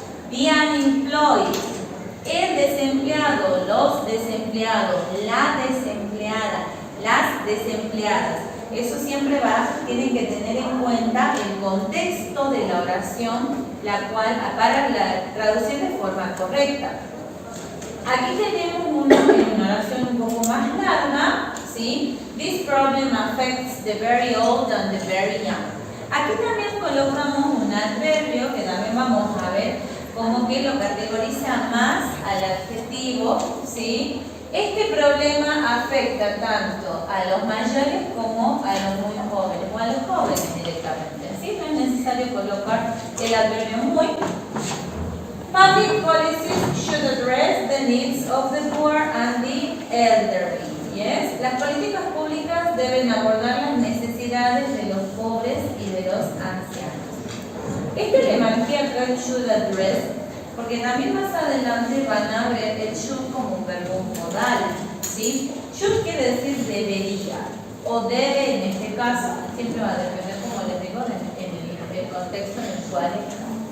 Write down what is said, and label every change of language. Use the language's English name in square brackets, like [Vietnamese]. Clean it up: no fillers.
[English] The unemployed, [Spanish] el desempleado, los desempleados, la desempleada, las desempleadas. Eso siempre tienen que tener en cuenta el contexto de la oración, la cual para la traducción de forma correcta. Aquí tenemos una oración un poco más larga, ¿sí? [English] This problem affects the very old and the very young. [Spanish] Aquí también colocamos un adverbio que también vamos a ver como que lo categoriza más al adjetivo, ¿sí? Este problema afecta tanto a los mayores como a los muy jóvenes o a los jóvenes directamente, ¿sí? No es necesario colocar el adverbio muy. [English] Public policies should address the needs of the poor and the elderly. Yes? [Spanish] Las políticas públicas deben abordar las necesidades de los pobres y de los ancianos. Le marqué acá el should address, porque también más adelante van a ver el should como un verbo modal, ¿sí? Should quiere decir debería, o debe en este caso, siempre va a depender, como les digo, en el contexto en el cual está.